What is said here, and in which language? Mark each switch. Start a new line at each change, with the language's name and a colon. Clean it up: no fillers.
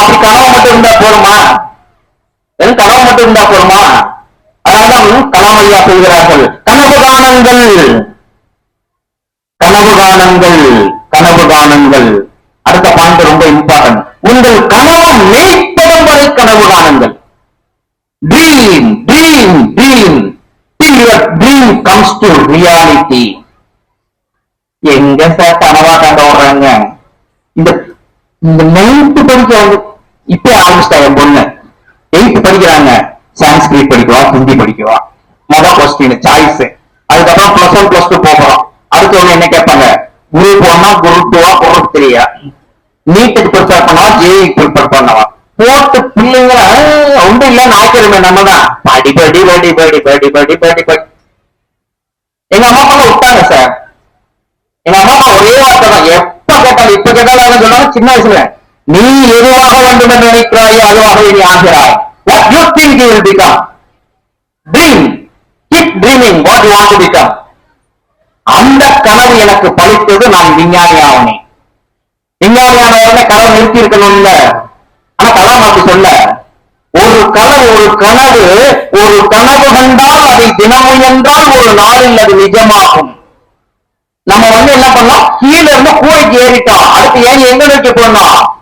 Tamil: அப்படி கனவு மட்டும் இருந்தா போருமா? வெறும் கனவு மட்டும் இருந்தா போருமா? அதனால்தான் கலாம் ஐயா சொல்கிறார்கள், கனவு காணுங்கள், கனவு காணுங்கள், கனவு காணுங்கள். அடுத்த பாயிண்ட் ரொம்ப இம்பார்ட்டன்ட். உங்கள் கனவு மெய்ப்படும் வரை கனவு காணுங்கள். Dream dream dream
English: till your dream comes to reality.
Tamil: எங்க சார் கனவா கண்டு ஓடுறாங்க? இந்த இந்த 9th படிக்க இப்ப ஆரம்பிச்சிட்டா என் பொண்ணு. 8th படிக்கிறாங்க. சான்ஸ்கிரிட் படிக்குவா, ஹிந்தி படிக்குவா. மொதல் கொஸ்டின் சாய்ஸ். அதுக்கப்புறம் +1 +2 போகிறோம். அடுத்த ஒண்ணு என்ன கேட்பாங்க? குரூப் 1 குரூப் 2 குரூப் 3 நீட்டுக்கு ப்ரிப்பேர் பண்ணவா, ஜேஇ ப்ரிப்பேர் பண்ணவா? போட்டு பிள்ளைங்க ஒன்றும் இல்ல, ஞாயிற்றுக்கிழமை நம்ம தான் படி படி படி படி படி படி படி படி. எங்க அம்மா அப்பா விட்டாங்க சார். எங்க அம்மா அப்பா ஒரே வார்த்தை தான், எப்ப கேட்டாலும் இப்ப கேட்டாலும் சொன்னாலும் சின்ன வயசுல, நீ எதுவாக வேண்டும் என்று நினைக்கிறாயோ அதுவாக நீ ஆகிறாய்.
English: What you think you will become. Dream. Keep dreaming what you want to become.
Tamil: அந்த கனவு எனக்கு பழித்தது. நான் விஞ்ஞானி ஆவனேன். விஞ்ஞானியான உடனே கனவு நிறுத்தி இருக்கணும்ல. ஆனா கலாம் அப்படி சொல்ல, ஒரு கனவு ஒரு கனவு கண்டால் அதை தினமும் என்றால் ஒரு நாளில் அது நிஜமாகும். நம்ம என்ன பண்ணோம்? கீழே இருந்து கூரைக்கு ஏறிட்டோம். அடுத்து ஏன் எங்க நோக்கி போனோம்?